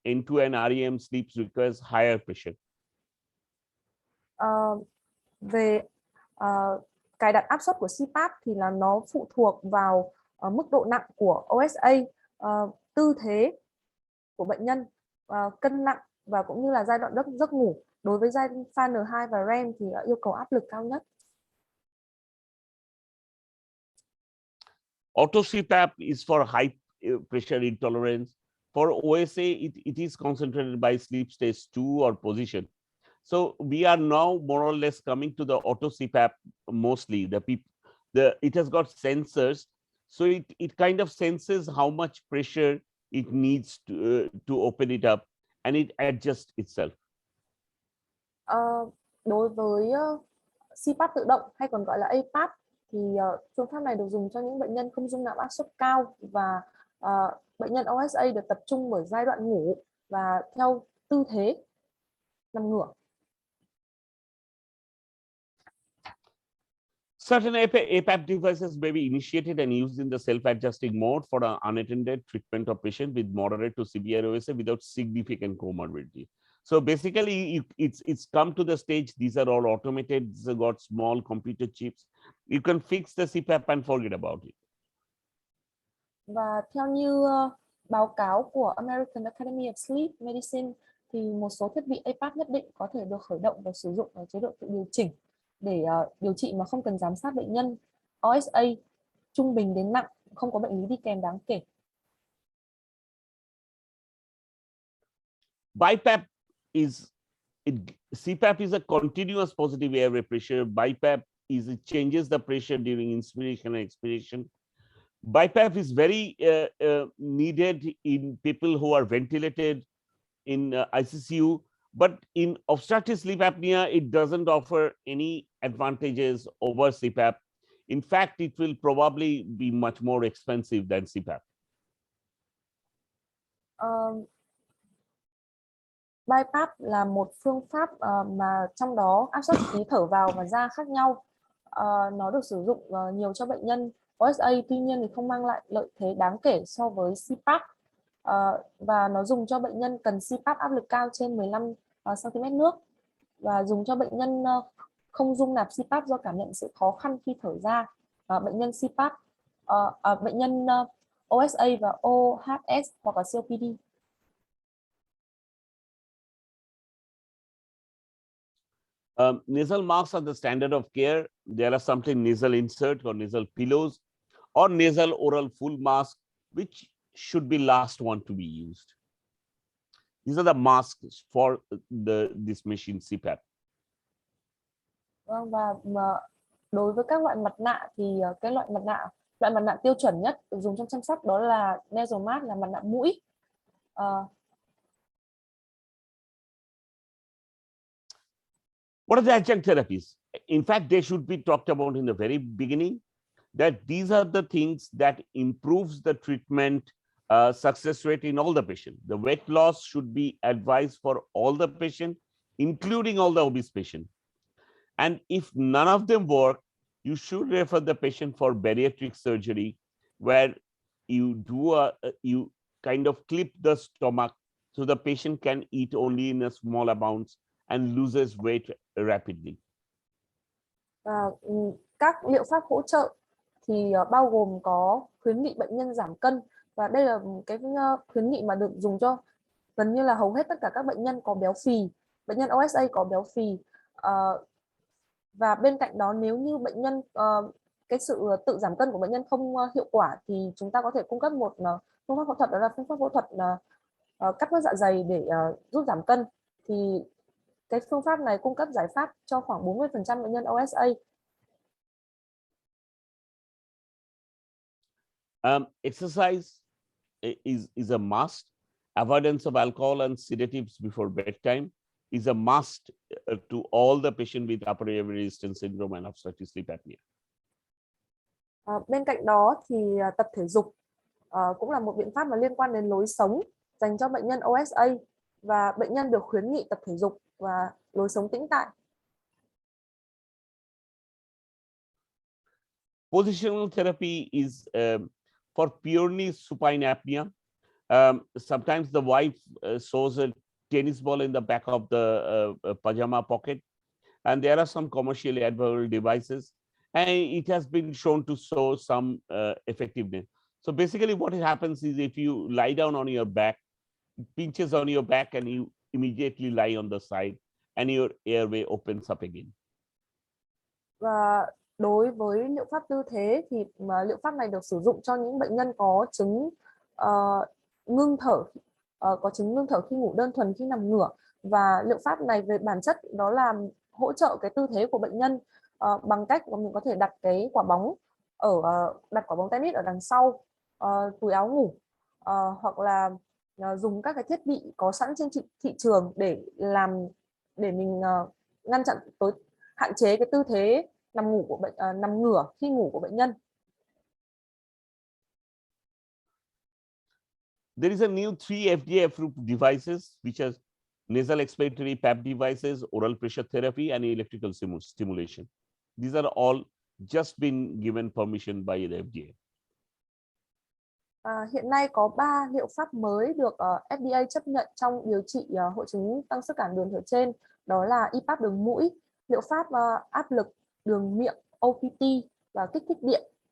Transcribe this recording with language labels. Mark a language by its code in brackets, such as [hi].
[en] N2 and REM sleep requires higher pressure. [vi] Về cài đặt áp suất của CPAP thì là nó phụ thuộc vào mức độ nặng của OSA, tư thế của bệnh nhân, cân nặng và cũng như là giai đoạn giấc ngủ. Đối với giai pha N2 và REM thì yêu cầu áp lực cao nhất. [en] Auto CPAP is for high pressure intolerance. For OSA, it is concentrated by sleep stage 2 or position. So we are now more or less coming to the auto CPAP mostly. It has got sensors, so it kind of senses how much pressure it needs to open it up, and it adjusts itself. [vi] Đối với CPAP tự động hay còn gọi là APAP thì phương pháp này được dùng cho những bệnh nhân không dung nạp áp suất cao và bệnh nhân OSA được tập trung bởi giai đoạn ngủ và theo tư thế nằm ngửa. [en] Certain APAP devices may be initiated and used in the self-adjusting mode for an unattended treatment of patient with moderate to severe OSA without significant comorbidity. So basically, it's come to the stage. These are all automated. These have got small computer chips. You can fix the CPAP and forget about it. [vi] Và theo như báo cáo của American Academy of Sleep Medicine thì một số thiết bị APAP nhất định có thể được khởi động và sử dụng ở chế độ tự điều chỉnh để điều trị mà không cần giám sát bệnh nhân OSA trung bình đến nặng, không có bệnh lý đi kèm đáng kể. [en] CPAP is a continuous positive airway pressure. BiPAP it changes the pressure during inspiration and expiration. BiPAP is very needed in people who are ventilated in ICU, but in obstructive sleep apnea, it doesn't offer any advantages over CPAP. In fact, it will probably be much more expensive than CPAP. [vi] BiPAP là một phương pháp mà trong đó áp suất khí thở vào và ra khác nhau. Nó được sử dụng nhiều cho bệnh nhân OSA, tuy nhiên thì không mang lại lợi thế đáng kể so với CPAP. Và nó dùng cho bệnh nhân cần CPAP áp lực cao trên 15 cm nước, và dùng cho bệnh nhân không dung nạp CPAP do cảm nhận sự khó khăn khi thở ra. Bệnh nhân CPAP, bệnh nhân OSA và OHS hoặc là COPD. [en] Nasal masks are the standard of care. There are something nasal insert or nasal pillows or nasal oral full mask, which should be last one to be used. These are the masks for this machine CPAP. [vi] Và đối với các loại mặt nạ thì cái loại mặt nạ tiêu chuẩn nhất được dùng trong chăm sóc đó là nasal mask, là mặt nạ mũi. [en] What are the adjunct therapies? In fact, they should be talked about in the very beginning, that these are the things that improves the treatment success rate in all the patients. The weight loss should be advised for all the patients, including all the obese patients. And if none of them work, you should refer the patient for bariatric surgery, where you do you kind of clip the stomach so the patient can eat only in a small amounts and loses weight rapidly. [vi] Các liệu pháp hỗ trợ thì bao gồm có khuyến nghị bệnh nhân giảm cân, và đây là cái khuyến nghị mà được dùng cho gần như là hầu hết tất cả các bệnh nhân có béo phì, bệnh nhân OSA có béo phì. Và bên cạnh đó, nếu như bệnh nhân cái sự tự giảm cân của bệnh nhân không hiệu quả thì chúng ta có thể cung cấp một phương pháp phẫu thuật, đó là phương pháp phẫu thuật cắt bớt dạ dày để giúp giảm cân. Thì cái phương pháp này cung cấp giải pháp cho khoảng 40% bệnh nhân OSA. [en] Exercise is a must. Avoidance of alcohol and sedatives before bedtime is a must to all the patients with upper airway resistance syndrome and obstructive sleep apnea. [vi] Bên cạnh đó thì tập thể dục cũng là một biện pháp mà liên quan đến lối sống dành cho bệnh nhân OSA, và bệnh nhân được khuyến nghị tập thể dục và lối sống tĩnh tại. [en] Positional therapy is for purely supine apnea. Sometimes the wife sews a tennis ball in the back of the pajama pocket, and there are some commercially available devices, and it has been shown to show some effectiveness. So basically what happens is, if you lie down on your back, it pinches on your back and you immediately lie on the side and your airway opens up again. [vi] Và đối với liệu pháp tư thế thì liệu pháp này được sử dụng cho những bệnh nhân có chứng ngưng thở, có chứng ngưng thở khi ngủ đơn thuần, khi nằm ngửa. Và liệu pháp này về bản chất đó là hỗ trợ cái tư thế của bệnh nhân bằng cách mà mình có thể đặt cái quả bóng đặt quả bóng tennis ở đằng sau túi áo ngủ, hoặc là dùng các cái thiết bị có sẵn trên thị trường để mình ngăn chặn hạn chế cái tư thế nằm ngửa khi ngủ của bệnh nhân. [en] There is a new 3 FDA approved devices, which are nasal expiratory PAP devices, oral pressure therapy, and electrical stimulation. These are all just been given permission by the FDA. [vi] Hiện nay có 3 liệu pháp mới được FDA chấp nhận trong điều trị hội chứng tăng sức cản đường thở trên. Đó là IPAP đường mũi, liệu pháp áp lực đường miệng OPT và kích thích điện.